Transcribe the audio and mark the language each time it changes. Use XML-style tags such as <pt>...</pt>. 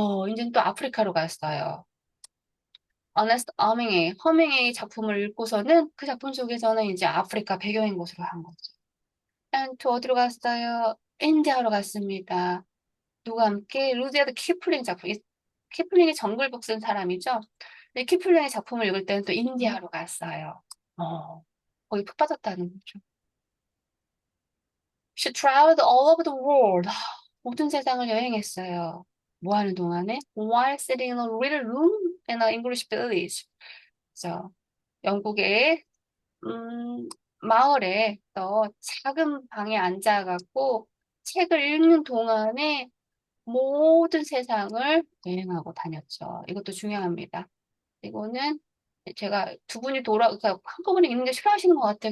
<ko>이제는 또 아프리카로 갔어요. 어네스트 허밍웨이 작품을 읽고서는 그 작품 속에서는 이제 아프리카 배경인 곳으로 한 거죠. 또 어디로 갔어요? 인디아로 갔습니다. 누가 함께? 루디아드 키플링 작품. 키플링이 정글북 쓴 사람이죠. 근데 키플링의 작품을 읽을 때는 또 인디아로 갔어요. 거기 푹 빠졌다는 거죠.</ko> <en>She traveled all over the world.</en> <ko>모든 세상을 여행했어요. 뭐 하는 동안에?</ko> <en>While sitting in a little room in an English village.</en> <ko>그래서 영국의 마을에 또 작은 방에 앉아갖고 책을 읽는 동안에 모든 세상을 여행하고 다녔죠. 이것도 중요합니다. 이거는 제가 두 분이 그러니까 한꺼번에 읽는 게 싫어하시는 것 같아요.</ko>